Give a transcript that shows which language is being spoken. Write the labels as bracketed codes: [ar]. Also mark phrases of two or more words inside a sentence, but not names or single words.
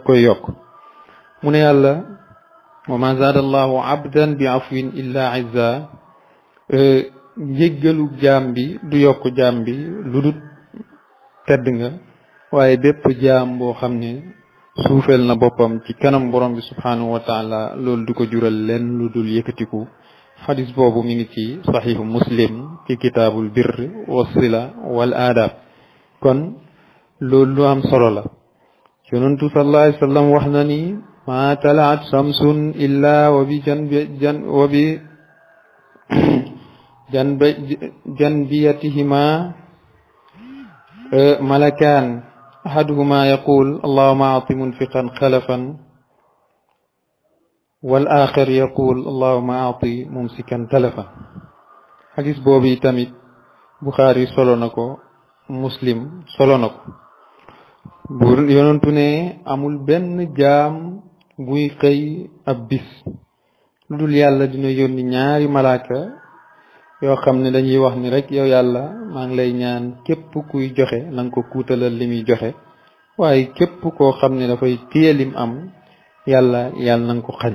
[wo] koy yokk mu ne yàlla [ar] وما زاد الله عبدا بعفو إلا عزا [wo] njéggalu jaam bi du yokk jaam bi lu dul tedd nga waaye bépp jaam boo xam ne suufeel na boppam ci kanam borom bi [ar] سبحانه وتعالى [wo] loolu du ko jural leen lu dul yëkkatiku xadis boobu mi ngi ci saxiixu muslim ci kitaabul birr wasila wal aadab kon loolu lu am solo la yonentu [ar] صلى الله عليه وسلم [wo] wax na ni [ar] ما طلعت شمس إلا وبجنبيتهما ملكان أحدهما يقول اللهم أعط منفقا خلفا والآخر يقول اللهم أعط ممسكا تلفا. [wo] حديث بوبي تامit Bukhari solo nako Muslim solo nako bu yonentu ne amul benn jaam buy xëy ab bis lu dul yàlla dina yónni ñaari malaaka yoo xam ne dañuy wax ni rek yow yàlla maa ngi lay ñaan képp kuy joxe na nga ko kuutalal li muy joxe waaye képp koo xam ne dafay téye lim am yàlla na nga ko xañ.